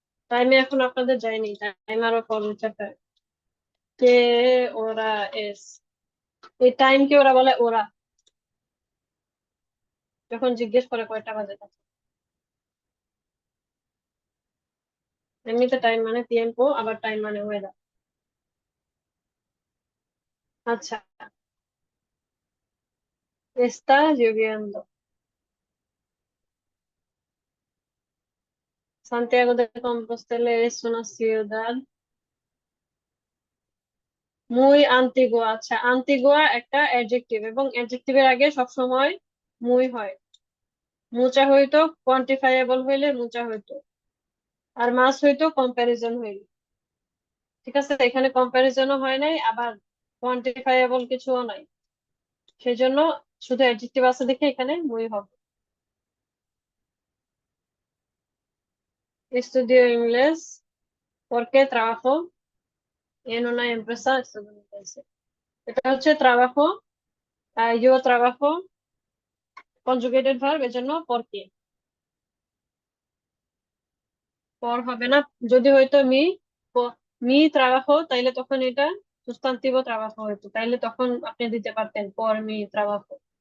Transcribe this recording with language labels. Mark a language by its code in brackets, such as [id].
[bn] টাইমে এখন আপনাদের যায়নি, টাইম আরো পরে চ্যাপ্টার। কে ওরা এস, এই টাইমকে ওরা বলে ওরা, যখন জিজ্ঞেস করে কয়টা বাজে তখন। এমনিতে টাইম মানে টিএমপো, আবার টাইম মানে ওয়েদার। [es] আচ্ছা, está lloviendo. Santiago de Compostela es una ciudad muy antigua। [bn] আচ্ছা, আন্তিগুয়া একটা অ্যাডজেক্টিভ, এবং অ্যাডজেক্টিভের আগে সবসময় মুই হয়। মুচা হইতো কোয়ান্টিফাইয়েবল হইলে মুচা হইতো, আর মাস হইতো কম্প্যারিজন হইলে। ঠিক আছে, এখানে কম্প্যারিজনও হয় নাই, আবার কোয়ান্টিফাইয়েবল কিছুও নাই, সেজন্য শুধু অ্যাডজেক্টিভ আছে দেখে এখানে মুই হবে। [es] Estudio inglés porque trabajo en una empresa estadounidense। [bn] এটা হচ্ছে [es] trabajo, yo trabajo, [bn] conjugated verb, এজন্য porque। পর হবে না, যদি হয়তো মি ট্রাবাজো তাইলে তখন এটা সুস্তান্তিvo ট্রাবাজো হইতো, তাইলে তখন আপনি দিতে পারতেন পর মি ট্রাবাজো।